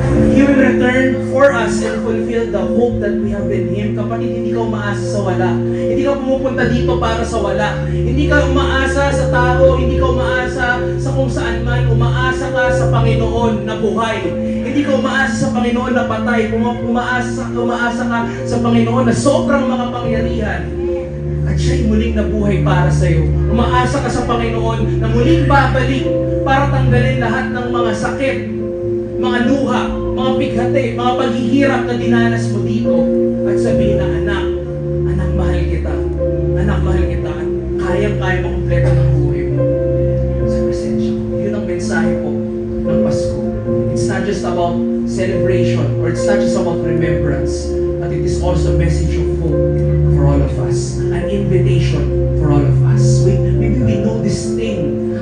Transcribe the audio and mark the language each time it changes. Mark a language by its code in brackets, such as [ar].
[en] He will return for us and fulfill the hope that we have in Him. [tl] Kapatid, hindi ka umaasa sa wala. Hindi ka pumupunta dito para sa wala. Hindi ka umaasa sa tao, hindi ka umaasa sa kung saan man. Umaasa ka sa Panginoon na buhay. Hindi ka umaasa sa Panginoon na patay. Umaasa ka sa Panginoon na sobrang makapangyarihan. At siya'y muling nabuhay para sa iyo. Umaasa ka sa Panginoon na muling babalik para tanggalin lahat ng mga sakit, mga luha, mga bighati, mga paghihirap na dinanas mo dito. At sabihin na, anak, mahal kita. Anak, mahal kita. At kayang-kaya makumpleto ng buhay mo sa presensya ko. Yun ang mensahe po ng Pasko. [en] It's not just about celebration or it's not just about remembrance, but it is also a message of hope for all of us. An invitation for all of us. Maybe we know this thing.